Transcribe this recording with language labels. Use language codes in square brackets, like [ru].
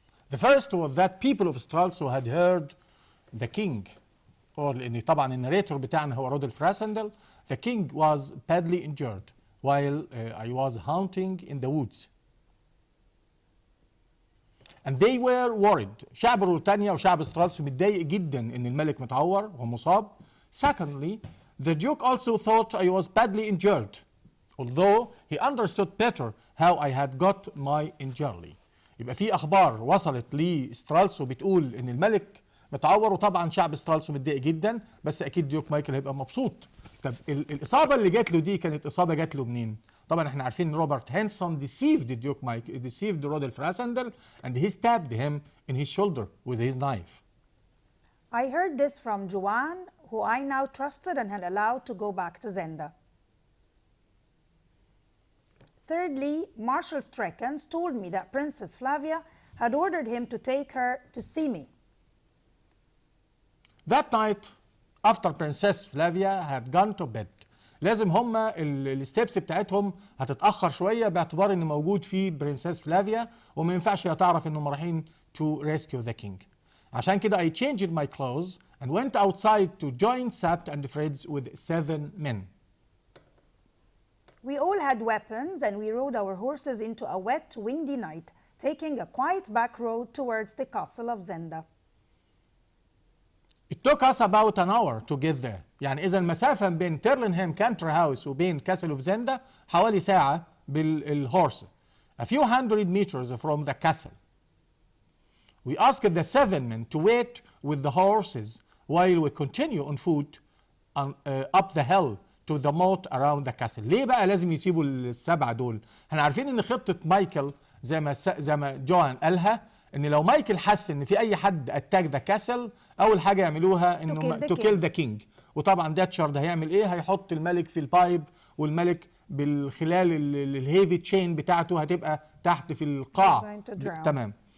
[en] The first was that people of Stralsund had heard the king, or [ar] لأن طبعا الناريتور بتاعنا هو رودولف راسندل. [en] The king was badly injured while I was hunting in the woods. And they were worried. [ar] شعب روتانيا وشعب استرالسون متضايق جدا ان الملك متعور ومصاب. [en] Secondly, the duke also thought I was badly injured, although he understood better how I had got my injury. [ar] يبقى في اخبار وصلت لاسترالسو بتقول ان الملك متعور، وطبعا شعب استرالسو متضايق جدا، بس اكيد ديوك مايكل هيبقى مبسوط. طب الاصابه اللي جات له دي كانت اصابه جات له منين؟ طبعا احنا عارفين روبرت هانسون deceived ديوك مايكل, deceived رودولف راسندل, [en] and he stabbed him in his shoulder with his knife. I heard this from Joanne, who I now trusted and had allowed to go back to Zenda. Thirdly, Marshal Strekens told me that Princess Flavia had ordered him to take her to see me. That night, after Princess Flavia had gone to bed, [ar] لازم هما الستيبس بتاعتهم هتتأخر شوية باعتبار ان موجود في برنسس فلافيا، وما ينفعش هي تعرف انهم رايحين [en] to rescue the king. [ar] عشان كده [en] I changed my clothes and went outside to join Sapt and Fred's with 7 men. We all had weapons and we rode our horses into a wet, windy night, taking a quiet back road towards the castle of Zenda. It took us about an hour to get there. [ar] يعني إذا المسافة بين تيرلينهام كانتري هاوس وبين كاسل اوف زندا حوالي ساعة بالهورس. [en] A few hundred meters from the castle. We asked the 7 men to wait with the horses while we continue on foot up the hill to the moat around the castle. [ar] ليه بقى لازم يسيبوا السبعة دول؟ احنا عارفين ان خطة مايكل زي ما جوان قالها، ان لو مايكل حس ان في اي حد اتاك ذا كاسل، اول حاجة يعملوها انه تو كيل ذا كينج. وطبعا داتشارد هيعمل ايه؟ هيحط الملك في البايب، والملك بالخلال الهيفي تشين بتاعته هتبقى تحت في القاع. تمام.